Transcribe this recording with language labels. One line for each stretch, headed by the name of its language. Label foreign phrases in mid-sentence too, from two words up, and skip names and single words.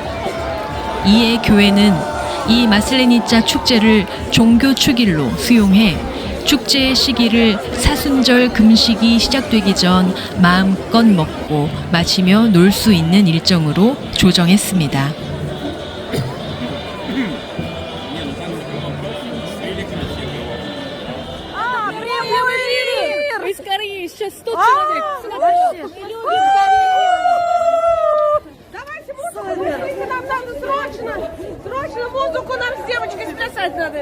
Korean: 이에 교회는 이 마슬레니짜 축제를 종교 축일로 수용해 축제의 시기를 사순절 금식이 시작되기 전 마음껏 먹고 마시며 놀 수 있는 일정으로 조정했습니다.
Russian: Скорее, сейчас 100 человек. Давайте музыку, нам надо срочно музыку нам с девочкой сплясать надо.